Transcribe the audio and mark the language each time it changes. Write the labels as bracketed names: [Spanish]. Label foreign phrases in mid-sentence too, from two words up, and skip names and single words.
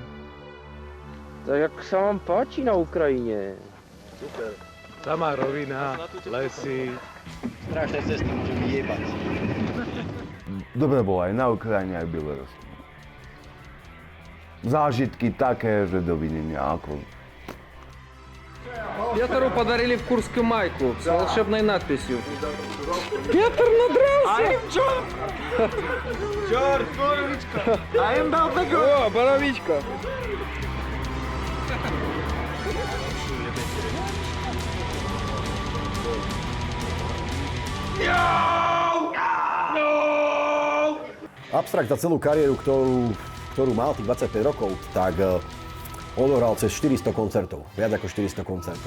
[Slovak] Tak jak sa vám páči na Ukrajine? Super. Samá rovina, lesy. Strašné cesty môžem vyjebať. Dobre bolo aj na Ukrajine, aj v Bielorusku. Zážitky také, že dovidenia, ako... [Russian] Петру подарили в Курске майку с волшебной надписью. Петр надрался! Черт, боровичка! [English] I am about to go! [Russian] О, боровичка! [Slovak] Abstrakt za celú kariéru, ktorú mal tých 25 rokov, tak odohral cez 400 koncertov, viac ako 400 koncertov.